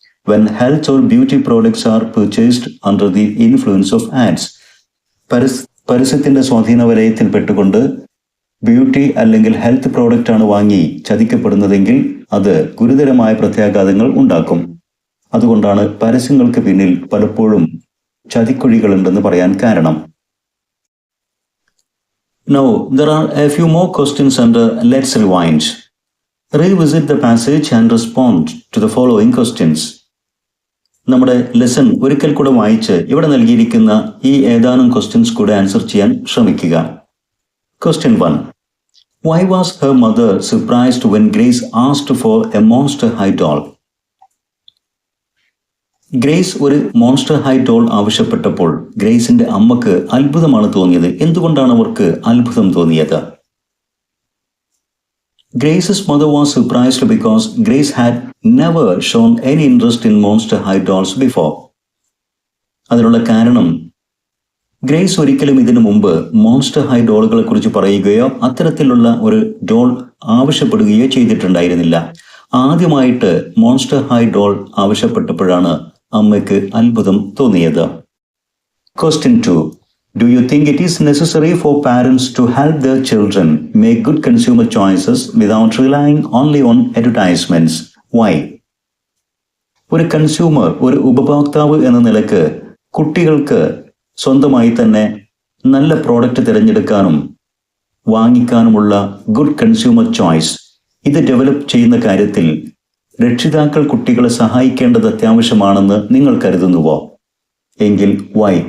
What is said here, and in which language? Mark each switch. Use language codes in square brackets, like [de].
[en] When health or beauty products are purchased under the influence of ads, [ml] പരസ്യത്തിന്റെ സ്വാധീന വലയത്തിൽ പെട്ടുകൊണ്ട് beauty അല്ലെങ്കിൽ health product ആണ് വാങ്ങി ചതിക്കപ്പെടുന്നതെങ്കിൽ അത് ഗുരുതരമായ പ്രത്യാഘാതങ്ങൾ ഉണ്ടാക്കും. അതുകൊണ്ടാണ് പരസ്യങ്ങൾക്ക് പിന്നിൽ പലപ്പോഴും ചതിക്കുഴികളുണ്ടെന്ന് പറയാൻ കാരണം. [en] Now, there are a few more questions under Let's Rewind. Revisit the passage and respond to the following questions. [ml] നമ്മുടെ ലെസൺ ഒരിക്കൽ കൂടെ വായിച്ച് ഇവിടെ നൽകിയിരിക്കുന്ന ഈ ഏതാനും ക്വസ്റ്റ്യൻസ് കൂടെ ആൻസർ ചെയ്യാൻ ശ്രമിക്കുക. [en] Question 1. Why was her mother surprised when Grace asked for a Monster High doll? [ml] Grace ഒരു മോൺസ്റ്റർ ഹൈ ഡോൾ ആവശ്യപ്പെട്ടപ്പോൾ ഗ്രേസിന്റെ അമ്മക്ക് അത്ഭുതമാണ് തോന്നിയത്. എന്തുകൊണ്ടാണ് അവർക്ക് അത്ഭുതം തോന്നിയത്? [en] Grace's mother was surprised because Grace had never shown any interest in Monster High dolls before. [ml] അതിനുള്ള കാരണം ഗ്രേസ് ഒരിക്കലും ഇതിനു മുമ്പ് മോൺസ്റ്റർ ഹൈ ഡോളുകളെ കുറിച്ച് പറയുകയോ അത്തരത്തിലുള്ള ഒരു ഡോൾ ആവശ്യപ്പെടുകയോ ചെയ്തിട്ടുണ്ടായിരുന്നില്ല. ആദ്യമായിട്ട് മോൺസ്റ്റർ ഹൈ ഡോൾ ആവശ്യപ്പെട്ടപ്പോഴാണ് അമ്മയ്ക്ക് അത്ഭുതം തോന്നിയത്. [en] Question 2. Do you think it is necessary for parents to help their children make good consumer choices without relying only on advertisements? Why? [ml] ഒരു കൺസ്യൂമർ, ഒരു ഉപഭോക്താവ് എന്ന നിലക്ക് കുട്ടികൾക്ക് സ്വന്തമായി തന്നെ നല്ല പ്രോഡക്റ്റ് തിരഞ്ഞെടുക്കാനും വാങ്ങിക്കാനുമുള്ള ഗുഡ് കൺസ്യൂമർ ചോയ്സ് ഇത് ഡെവലപ്പ് ചെയ്യുന്ന കാര്യത്തിൽ രക്ഷിതാക്കൾ കുട്ടികളെ സഹായിക്കേണ്ടത് അത്യാവശ്യമാണെന്ന് നിങ്ങൾ കരുതുന്നുവോ? എങ്കിൽ വൈ?